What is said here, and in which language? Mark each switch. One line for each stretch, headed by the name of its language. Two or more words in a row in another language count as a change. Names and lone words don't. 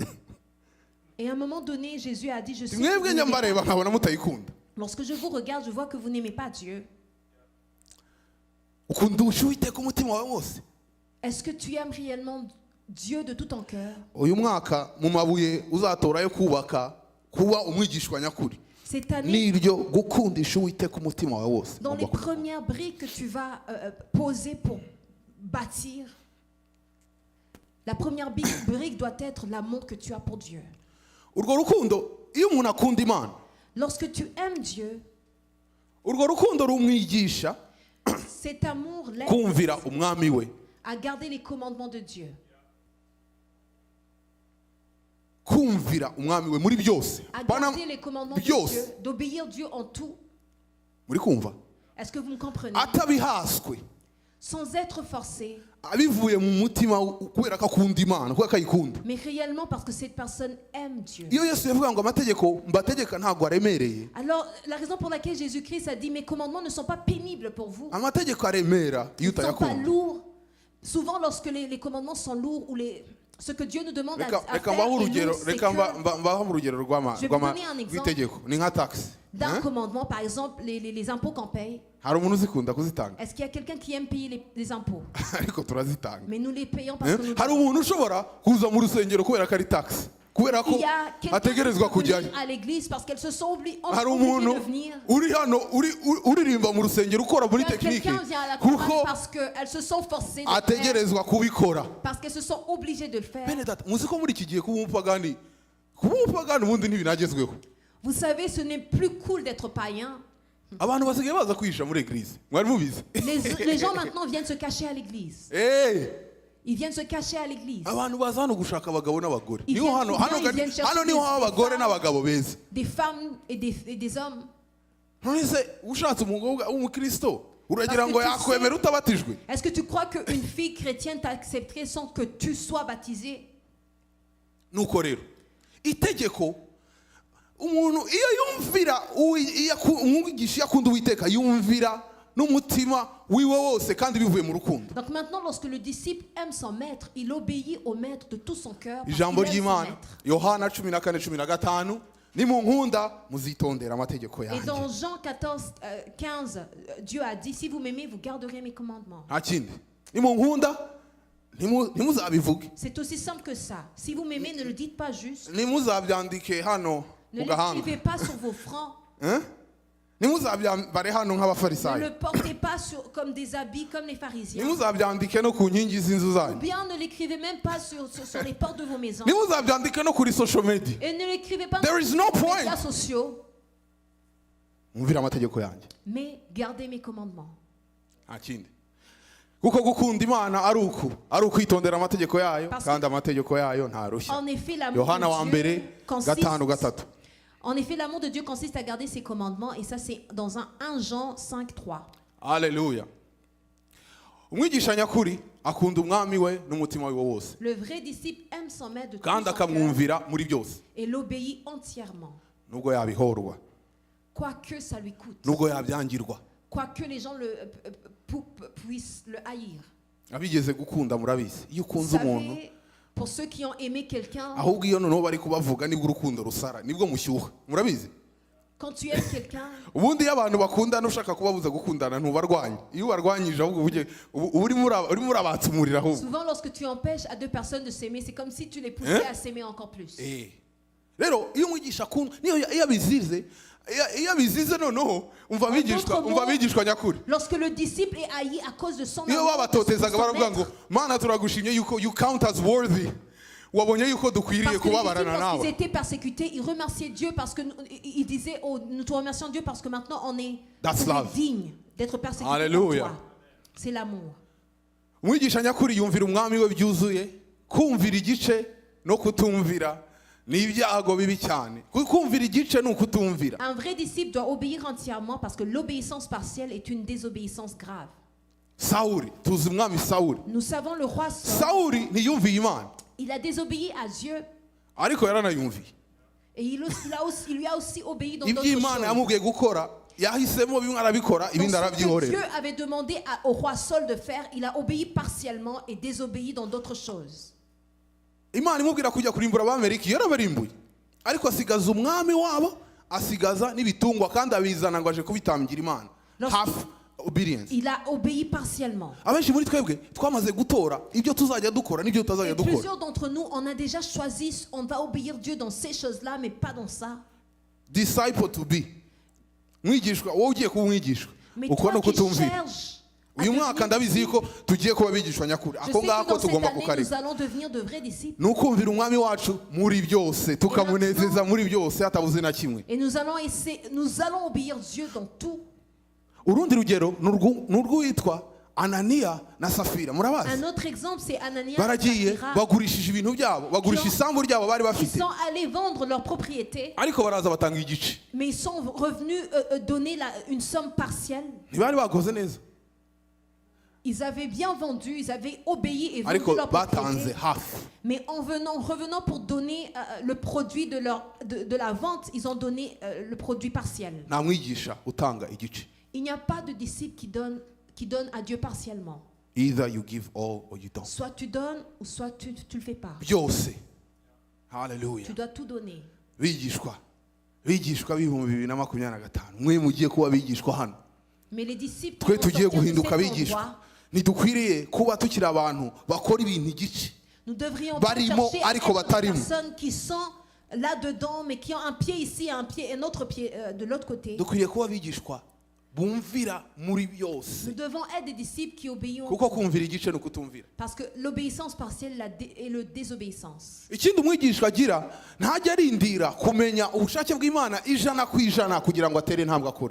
French: Et à un moment donné, Jésus a dit, je sais que
Kinyarwanda: mwebwe
French: vous n'aimez
Kinyarwanda: nyambareba
French: pas.
Kinyarwanda: nkabona mutayikunda.
French: Lorsque je vous regarde, je vois que vous n'aimez pas Dieu.
Kinyarwanda: ukundusha Uwiteka umutima wawe wose.
French: Est-ce que tu aimes réellement Dieu de tout ton cœur?
Kinyarwanda: uyu mwaka mu mabuye uzatora yo kubaka kuba umwigishwa nyakuri
French: Cette année,
Kinyarwanda: niryo gukundisha Uwiteka umutima wawe wose.
French: dans les premières briques que tu vas poser pour bâtir, la première brique doit être l'amour que tu as pour Dieu.
Kinyarwanda: urwo rukundo iyo umuntu akunda Imana,
French: Lorsque tu aimes Dieu,
Kinyarwanda: urwo rukundo rumwigisha
French: cet amour l'aide
Kinyarwanda: kumvira umwami we,
French: à garder les commandements de Dieu,
Kinyarwanda: kumvira umwami we muri byose.
French: à
Kinyarwanda: Bana
French: garder les commandements de
Kinyarwanda: byose.
French: Dieu, d'obéir Dieu en tout.
Kinyarwanda: muri kumva
French: Est-ce que vous me comprenez?
Kinyarwanda: atabihaswe,
French: Sans être forcé,
Kinyarwanda: abivuye mu mutima kubera ko akunda Imana, kubera ko ayikunda.
French: mais réellement parce que cette personne aime Dieu.
Kinyarwanda: iyo Yesu yavuga ngo amategeko mbategeka ntabwo aremereye,
French: Alors, la raison pour laquelle Jésus-Christ a dit, mes commandements ne sont pas pénibles pour vous.
Kinyarwanda: amategeko aremera iyo
French: Ils ne sont pas
Kinyarwanda: utayakunda.
French: lourds. Souvent, lorsque les commandements sont lourds ou ce que Dieu nous demande à
Kinyarwanda: reka
French: faire
Kinyarwanda: reka mbahe
French: est
Kinyarwanda: urugero,
French: lourd, c'est
Kinyarwanda: reka
French: que
Kinyarwanda: mbahe urugero
French: Je vais vous donner un exemple.
Kinyarwanda: rw'itegeko ni nka taxi.
French: d'un commandement, par exemple, les impôts qu'on paye,
Kinyarwanda: hari umuntu uzikunda kuzitanga
French: est-ce qu'il y a quelqu'un qui aime payer les impôts?
Kinyarwanda: ariko turazitanga.
French: Mais nous les payons parce que nous
Kinyarwanda: hari umuntu ushobora kuza mu rusengero kubera ko ari taxi, kubera ko
French: Il y a quelqu'un qui
Kinyarwanda: ategerezwa
French: peut
Kinyarwanda: kujyayo.
French: venir à l'église parce qu'elles se sont obligées
Kinyarwanda: hari umuntu
French: de venir.
Kinyarwanda: uri hano uririmba mu rusengero ukora muri
French: Il y a
Kinyarwanda: tekinike
French: quelqu'un vient à la
Kinyarwanda: kuko
French: chorale parce qu'elles se sont forcées de le faire,
Kinyarwanda: ategerezwa kubikora.
French: parce qu'elles se sont obligées de le faire.
Kinyarwanda: bene data muzi ko muri iki gihe kuba umupagani ubundi ntibinagezweho.
French: Vous savez, ce n'est plus cool d'être païen.
Kinyarwanda: abantu basigaye baza kwihisha muri eglise, mwari mubizi?
French: Les gens maintenant viennent se cacher à l'église. Ils viennent se cacher à l'église.
Kinyarwanda: abantu baza hano gushaka abagabo n'abagore,
French: Ils
Kinyarwanda: niho
French: viennent
Kinyarwanda: hano
French: souvent,
Kinyarwanda: hano
French: ils viennent chercher
Kinyarwanda: niho
French: des
Kinyarwanda: haba abagore
French: femmes.
Kinyarwanda: n'abagabo beza.
French: Des femmes et des hommes.
Kinyarwanda: none se ushatse umukobwa w'umukristo uragira
French: Parce
Kinyarwanda: ngo
French: que tu
Kinyarwanda: yakwemera utabatijwe?
French: Est-ce que tu crois qu'une fille chrétienne t'accepterait sans que tu sois baptisé?
Kinyarwanda: nuko rero itegeko umuntu iyo yumvira umwigisha yakunda Uwiteka yumvira n'umutima wiwe wose kandi bivuye mu rukundo.
French: Donc maintenant, lorsque le disciple aime son maître, il obéit au maître de tout son cœur. Parce
Kinyarwanda: ijambo
French: qu'il aime son
Kinyarwanda: ry'Imana
French: maître.
Kinyarwanda: Yohana 14:15 nimunkunda muzitondera amategeko
French: Et
Kinyarwanda: yanjye.
French: dans Jean 14, 15, Dieu a dit, si vous m'aimez, vous garderez mes commandements.
Kinyarwanda: nta kindi, nimunkunda ntimuzabivuge,
French: C'est aussi simple que ça. Si vous m'aimez, ne le dites pas juste.
Kinyarwanda: ntimuzabyandike hano
French: Ne
Kinyarwanda: ku gahanga,
French: l'écrivez pas sur vos fronts.
Kinyarwanda: ntimuzabyambare hano
French: Ne
Kinyarwanda: nk'abafarisayo,
French: le portez pas comme des habits comme les pharisiens.
Kinyarwanda: ntimuzabyandike no ku nkingi z'inzu
French: Ou
Kinyarwanda: zanyu,
French: bien ne l'écrivez même pas sur les portes de vos maisons.
Kinyarwanda: ntimuzabyandike no kuri
English: social media.
French: Et ne l'écrivez pas
English: There is no
French: sur les
English: point.
French: médias sociaux.
Kinyarwanda: mwumvire amategeko yanjye,
French: Mais gardez mes commandements.
Kinyarwanda: nta kindi. kuko gukunda Imana ari ukwitondera amategeko yayo,
French: Parce
Kinyarwanda: kandi amategeko yayo ntarushya.
French: En effet, l'amour
Kinyarwanda: Yohana wa
French: de
Kinyarwanda: mbere
French: Dieu consiste...
Kinyarwanda: 5:3.
French: En effet, l'amour de Dieu consiste à garder ses commandements. Et ça, c'est dans un 1 Jean 5:3.
Kinyarwanda: Haleluya. umwigisha nyakuri akunda umwami we n'umutima we wose,
French: Le vrai disciple aime son maître de tout
Kinyarwanda: kandi
French: son cœur
Kinyarwanda: akamwumvira muri byose,
French: et l'obéit entièrement.
Kinyarwanda: nubwo yabihorwa,
French: Quoique ça lui coûte.
Kinyarwanda: nubwo yabyangirwa.
French: Quoique les gens puissent le haïr.
Kinyarwanda: abigeze gukunda murabizi, iyo
French: Vous
Kinyarwanda: ukunze umuntu
French: savez, pour ceux qui ont aimé quelqu'un,
Kinyarwanda: ahubwo iyo noneho bari kubavuga nibwo urukundo rusara, nibwo mushyuha, murabizi?
French: quand tu aimes quelqu'un,
Kinyarwanda: ubundi iyo abantu bakundana ushaka kubabuza gukundana ntubarwanye, iyo ubarwanyije ahubwo urimo urabatsumurira ahubwo.
French: souvent lorsque tu empêches à deux personnes de s'aimer, c'est comme si tu les poussais à s'aimer encore plus.
Kinyarwanda: rero iyo umwigisha akunda, iyo abizize noneho umva abigishwa nyakuri.
French: Lorsque le disciple est haï à cause de son
Kinyarwanda: iyo
French: amour,
Kinyarwanda: babatotezaga
French: pour son
Kinyarwanda: baravuga ngo
French: maître,
Kinyarwanda: mana turagushimye yuko
English: you count as worthy,
Kinyarwanda: wabonye yuko dukwiriye
French: parce que les disciples,
Kinyarwanda: kubabarana
French: lorsqu'ils
Kinyarwanda: nawe.
French: étaient persécutés, ils remerciaient Dieu parce que ils disaient, oh, nous te remercions Dieu parce que maintenant on est digne d'être persécutés Alléluia. par toi. C'est l'amour.
Kinyarwanda: umwigisha nyakuri yumvira umwami we byuzuye, kumvira igice no kutumvira ni ibyago bibi cyane. Kumvira igice ni ukutumvira.
French: Un vrai disciple doit obéir entièrement parce que l'obéissance partielle est une désobéissance grave.
Kinyarwanda: Sawuli, tuzi umwami Sawuli.
French: Nous savons le roi Saul,
Kinyarwanda: Sawuli ntiyumviye Imana,
French: il a désobéi à Dieu
Kinyarwanda: ariko yaranayumviye.
French: Et il lui a aussi obéi dans d'autres
Kinyarwanda: iby'imana
French: choses.
Kinyarwanda: yamubwiye gukora yahisemo bimwe arabikora
French: Donc,
Kinyarwanda: ibindi
French: ce que
Kinyarwanda: arabyihorera.
French: Dieu avait demandé au roi Saul de faire, il a obéi partiellement et désobéi dans d'autres choses.
Kinyarwanda: Imana imubwira kujya kurimbura abameriki yarabarimbuye, ariko asigaza umwami wabo, asigaza n'ibitungwa kandi abizana ngo aje kubitangira Imana.
English: Half obedience.
French: Il a obéi partiellement.
Kinyarwanda: Abenshi muri twebwe twamaze gutora ibyo tuzajya dukora n'ibyo tutazajya
French: Et
Kinyarwanda: dukora.
French: plusieurs d'entre nous, on a déjà choisi, on va obéir Dieu dans ces choses-là, mais pas dans ça.
English: Disciple to be.
Kinyarwanda: Mwigishwa, wowe ugiye kuba umwigishwa.
French: Mais
Kinyarwanda: Uko
French: toi
Kinyarwanda: nuko
French: qui
Kinyarwanda: tumvira.
French: cherches à
Kinyarwanda: Uyu mwaka
French: devenir
Kinyarwanda: ndabizi ko tugiye kuba abigishwa nyakuri.
French: je
Kinyarwanda: Ako
French: sais que
Kinyarwanda: ngako
French: dans cette
Kinyarwanda: tugomba
French: année,
Kinyarwanda: kukareka.
French: nous allons devenir de vrais disciples.
Kinyarwanda: Nukumvira umwami wacu muri byose, tukamunezeza muri byose hatabuze na kimwe.
French: Et nous allons obéir Dieu dans tout.
Kinyarwanda: Urundi rugero n'urwitwa Ananiya na Safira,
French: Un
Kinyarwanda: murabazi?
French: autre exemple, c'est Ananias et
Kinyarwanda: Baragiye
French: Saphira.
Kinyarwanda: bagurishije ibintu byabo, bagurisha isambu ryabo bari
French: Ils
Kinyarwanda: bafite,
French: sont allés vendre leur propriété,
Kinyarwanda: ariko baraza batanga igice.
French: mais ils sont revenus donner une somme partielle.
Kinyarwanda: Ntibari bakoze neza,
French: Ils avaient bien vendu, ils avaient obéi et vendu
Kinyarwanda: ariko
French: leur
Kinyarwanda: batanze
French: propriété.
Kinyarwanda: hafi.
French: Mais revenant pour donner le produit de la vente, ils ont donné le produit partiel.
Kinyarwanda: Nta mwigisha utanga igice.
French: Il n'y a pas de disciple qui donne à Dieu partiellement.
English: Either you give all or you don't.
French: Soit tu donnes ou soit tu le fais pas.
Kinyarwanda: Byose. Hallelujah.
French: Tu dois tout donner.
Kinyarwanda: Bigishwa b'ibihumbi 2025, mwe mugiye kuba bigishwa hano.
French: Mais les disciples
Kinyarwanda: Twe
French: qui vont
Kinyarwanda: tugiye
French: sortir de
Kinyarwanda: guhinduka
French: cet
Kinyarwanda: abigishwa.
French: endroit,
Kinyarwanda: Ntidukwiriye kuba tukiri abantu bakora ibintu igice.
French: nous devrions pas
Kinyarwanda: Barimo,
French: chercher à
Kinyarwanda: ariko
French: être des
Kinyarwanda: batarimo.
French: personnes qui sont là-dedans, mais qui ont un pied ici, un autre pied de l'autre côté.
Kinyarwanda: Dukwiriye kuba abigishwa bumvira muri byose.
French: Nous devons être des disciples qui obéissent.
Kinyarwanda: Kuko kumvira igice no kutumvira.
French: Parce que l'obéissance partielle et la désobéissance.
Kinyarwanda: Ikindi umwigishwa agira ntajya arindira kumenya ubushake bw'Imana ijana ku ijana kugira ngo atere intambwe akore.